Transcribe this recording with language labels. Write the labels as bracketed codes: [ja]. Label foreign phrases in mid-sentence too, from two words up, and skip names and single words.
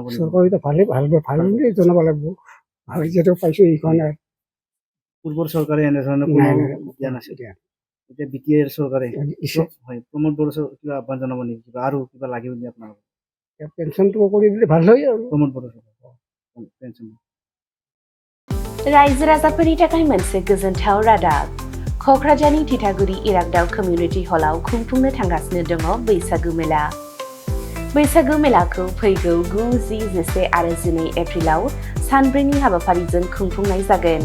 [as] চৰকাৰক ভালে জনাব লাগিব। আৰু যিহেতু পাইছো এইখন পূৰ্বৰ চৰকাৰে এনেধৰণৰ দিয়া নাছিল। এতিয়া BTR চৰকাৰে হয় প্ৰমোদ বড়ো কিবা আহ্বান জনাব নেকি? কিবা আৰু কিবা লাগিব নেকি আপোনালোকক? পেঞ্চনটো কৰি দিলে ভাল হয় আৰু প্ৰমোদ বড়ো পেঞ্চন। [brx] रायजो राजाफोरनि थाखाय मोनसे गोजोनथाव रादाब। क'क्राझारनि थिथागुरि इरागदाव कमिउनिटि हलाव खुंफुंनो थांगासिनो दङ बैसागु मेला। बैसागु मेलाखौ फैगौ 9, 10, 11 आरो 12 एप्रिलाव सानब्रैनि हाबाफारिजों खुंफुंनाय जागोन।